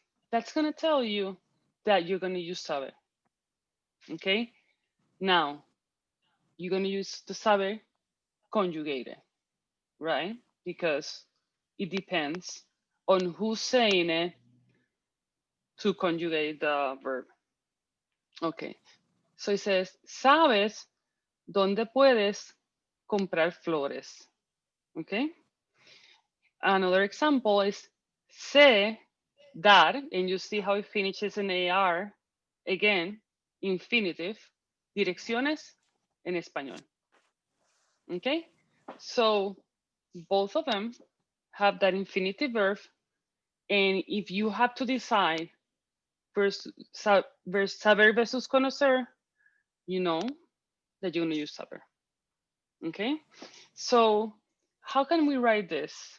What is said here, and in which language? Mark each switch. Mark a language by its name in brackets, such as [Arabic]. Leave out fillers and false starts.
[English] That's going to tell you that you're going to use saber. Okay. Now, you're going to use the saber conjugated, right? Because it depends on who's saying it to conjugate the verb. Okay. So it says, [Spanish] ¿sabes dónde puedes comprar flores? [English] Okay. Another example is sé dar, and you see how it finishes in AR. Again, infinitive, [Spanish] direcciones en español. [English] Okay? So both of them have that infinitive verb. And if you have to decide saber versus conocer, you know that you're going to use saber. Okay? So how can we write this?